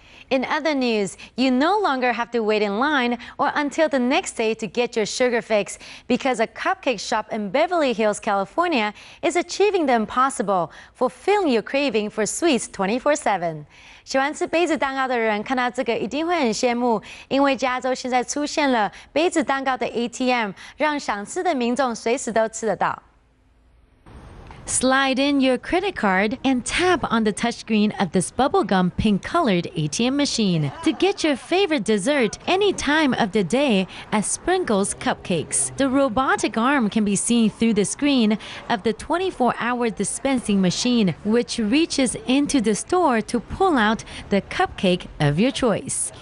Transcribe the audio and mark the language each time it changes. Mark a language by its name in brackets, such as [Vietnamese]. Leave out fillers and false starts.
[English] In other news, you no longer have to wait in line or until the next day to get your sugar fix because a cupcake shop in Beverly Hills, California is achieving the impossible, fulfilling your craving for sweets 24/7. [Chinese] 喜欢吃杯子蛋糕的人看到这个一定会很羡慕，因为加州现在出现了杯子蛋糕的 ATM， 让想吃的民众随时都吃得到。 [English] Slide in your credit card and tap on the touchscreen of this bubblegum pink-colored ATM machine to get your favorite dessert any time of the day at Sprinkles Cupcakes. The robotic arm can be seen through the screen of the 24-hour dispensing machine, which reaches into the store to pull out the cupcake of your choice.